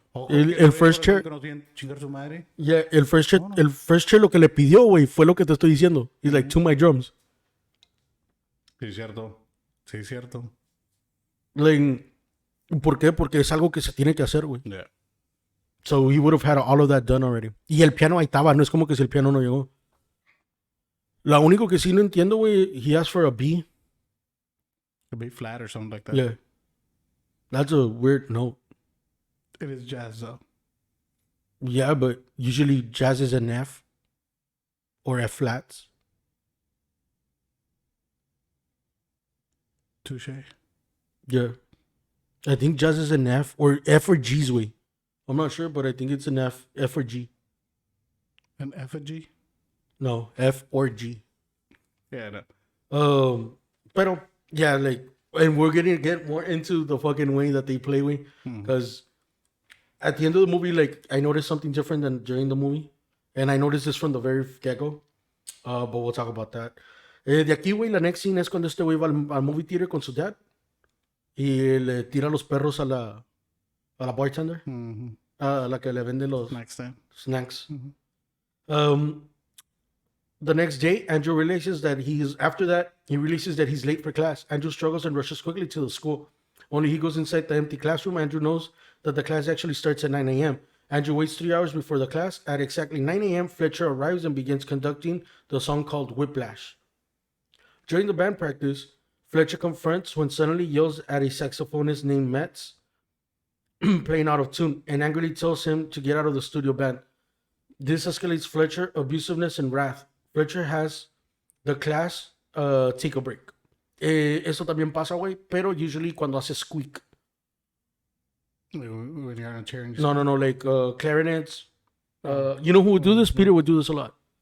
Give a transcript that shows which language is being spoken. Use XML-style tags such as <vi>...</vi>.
<es>O</es> <en>el first chair...</en> <es>que nos viene chingar su madre. Yeah, el first chair lo que le pidió, güey, fue lo que te estoy diciendo.</es> <en>He's like, to my drums.</en> <es>Sí, cierto. Like, ¿por qué? Porque es algo que se tiene que hacer, güey.</es> <en>Yeah. So he would have had all of that done already.</en> <es>Y el piano ahí estaba, no es como que si el piano no llegó. Lo único que sí no entiendo, güey,</es> <en>he asked for a B. A B flat or something like that. Yeah. That's a weird note. It is jazz though. Yeah, but usually jazz is an F or F flats. Touche. Yeah. I think jazz is an F or F or G's way. I'm not sure, but I think it's an F or G. An effigy? No, F or G. Yeah, no. Pero yeah, like, and we're gonna get more into the fucking way that they play with, because at the end of the movie, like, I noticed something different than during the movie, and I noticed this from the very get-go. But we'll talk about that.</en> <es>De aquí, güey, la</es> <en>next scene</en> <es>es cuando este güey va al</es> <en>movie theater</en> <es>con su dad y le tira los perros a la bartender, a la que le vende los</es> <en>Next time. snacks. The next day, Andrew realizes that he releases that he's late for class. Andrew struggles and rushes quickly to the school. Only he goes inside the empty classroom. Andrew knows that the class actually starts at 9 a.m. Andrew waits 3 hours before the class. At exactly 9 a.m., Fletcher arrives and begins conducting the song called Whiplash. During the band practice, Fletcher confronts when suddenly yells at a saxophonist named Metz playing out of tune and angrily tells him to get out of the studio band. This escalates Fletcher, abusiveness, and wrath. Fletcher has the class take a break.</en> <es>Eso también pasa, güey, pero usually cuando hace squeak.</es> <en>When you're on a chair and No, like clarinets. You know who would do this? Peter would do this a lot.</en>